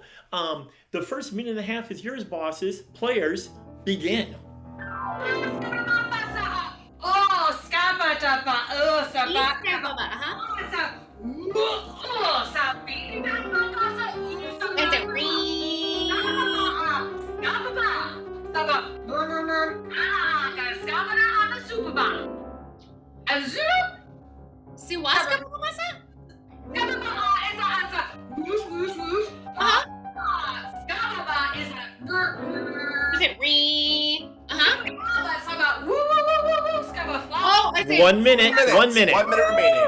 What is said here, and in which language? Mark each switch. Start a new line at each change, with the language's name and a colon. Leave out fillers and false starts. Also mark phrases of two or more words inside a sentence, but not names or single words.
English: The first minute and a half is yours, bosses. Players, begin. Oh, scabba dabba. Oh, sabba. Is it re? Siwaska mamasa? Is it re? Oh, I see. 1 minute. 1 minute. 1 minute remaining.